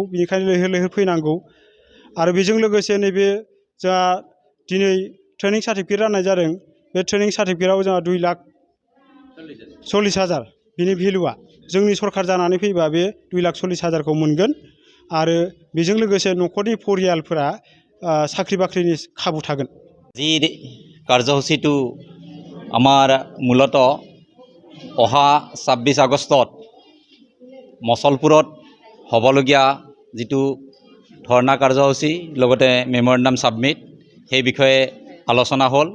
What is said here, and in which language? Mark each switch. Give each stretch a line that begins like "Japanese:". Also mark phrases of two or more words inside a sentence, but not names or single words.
Bodo: बिनिखायनो लैहोर फैनांगौ। आरो बेजों लोगोसे नैबे जोंहा दिनै
English: training certificate
Bodo: राननाय जादों। बे
English: training certificate
Bodo: जोंहा 2,40,000 बिनि भेलुआ। जोंनि सरकार जानानै फैबा बे 2,40,000खौ मोनगोन। आरो बेजों लोगोसे न'खरनि परियालफोरा साख्रि बाख्रिनि खाबु थागोन।
Assamese: যি কাৰ্যসূচীটো আমাৰ মূলতঃ অহা 26 আগষ্টত মছলপুৰত হ'বলগীয়া যিটো ধৰ্ণা কাৰ্যসূচী লগতে
English: memorandum submit,
Assamese: সেই বিষয়ে আলোচনা হ'ল।